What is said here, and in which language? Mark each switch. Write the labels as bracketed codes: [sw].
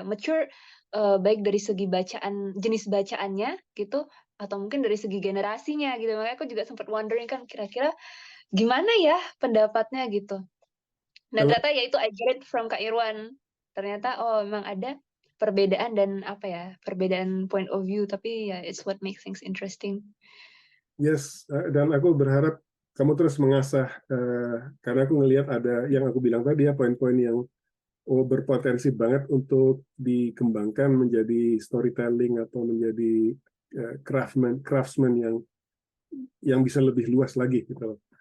[id] Mature baik dari segi bacaan jenis bacaannya gitu atau mungkin dari segi generasinya gitu. Makanya aku juga sempat wondering kan kira-kira gimana ya pendapatnya gitu. Dan Kalau ternyata ya itu [en] I get it from Kak Irwan. [id] Ternyata oh memang ada perbedaan dan apa ya? Perbedaan [en] point of view [id] tapi ya [en] it's what makes things interesting. [id] yes, dan aku berharap kamu terus mengasah, karena aku ngelihat ada yang aku bilang tadi ya, poin-poin yang berpotensi banget untuk dikembangkan menjadi storytelling atau menjadi craftsman yang bisa lebih luas lagi gitu.